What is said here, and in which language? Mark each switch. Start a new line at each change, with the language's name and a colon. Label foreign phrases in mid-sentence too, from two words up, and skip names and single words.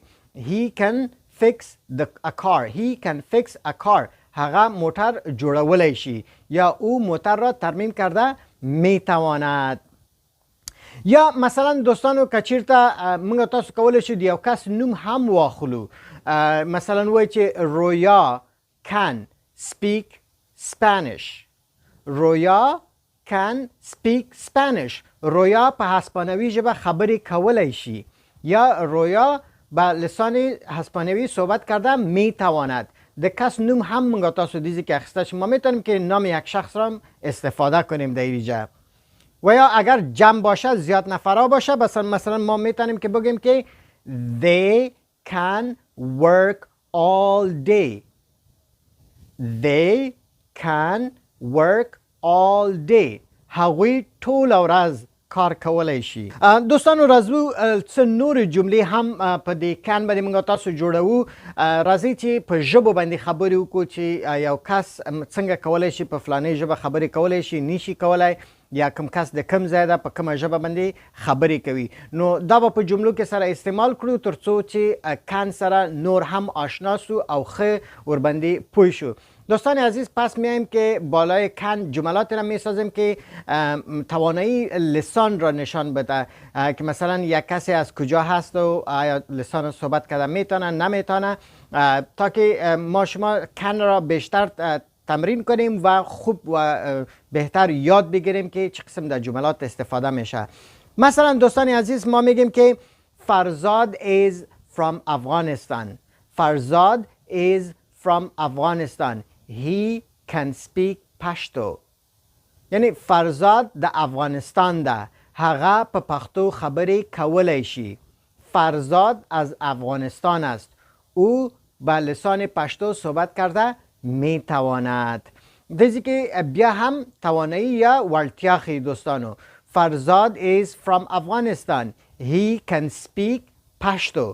English: He can fix a car. He can fix a car.
Pashto: هغه موتر جوړولی شي
Persian: یا او موتر را ترمیم کرده میتواند.
Pashto: یا مثلا دوستانو که چیرته موږ تاسو کولی شو د یو کس نوم هم واخلو، مثلا وایي چې رویا
English: can speak Spanish. رویا can speak Spanish.
Pashto: رویا په هسپانوي ژبه خبرې کولی شي
Persian: یا رویا به لسان هسپانوی صحبت کرده میتواند.
Pashto: د کس نوم هم موږ تاسو دیزی که اخسته
Persian: شما میتونیم که نام یک شخص را استفاده کنیم در اینجا. و یا اگر جمع باشه زیاد نفرها باشه مثلا ما میتونیم که بگیم که
English: they can work all day. They can work all day.
Pashto: هغوی ټول ورځ کار کولی شي. دوستانو راځو څه نور جملې هم په دې کان باندې موږ تاسو جوړوو. راځئ چې په ژبو باندې خبرې وکړو چې یو کس څنګه کولی شي په فلانۍ ژبه خبرې کولی شي، نشي کولی، یا کم کس د کم ځای ده په کومه ژبه باندې خبرې کوي. نو دا به په جملو کې سره استعمال کړو ترڅو چې کان سره نور هم آشنا سو او ښه ورباندې پوه شو.
Persian: دوستان عزیز پس میایم که بالای کن جملات را میسازیم که توانایی لسان را نشان بده که مثلا یک کسی از کجا هست و آیا لسان صحبت کرده میتونه نمیتونه، تا که ما شما کن را بیشتر تمرین کنیم و خوب و بهتر یاد بگیریم که چه قسم در جملات استفاده میشه. مثلا دوستان عزیز ما میگیم که فرزاد
English: is from Afghanistan. فرزاد is from Afghanistan. He can speak Pashto.
Pashto: یعنی فرزاد د افغانستان ده، هغه په پښتو خبرې کولی شي.
Persian: فرزاد از افغانستان است، او به لسان پشتو صحبت کرده میتواند.
Pashto: دیزی که بیا هم توانایی یا وړتیا ښیي دوستانو.
English: فرزاد is from Afghanistan. He can speak Pashto.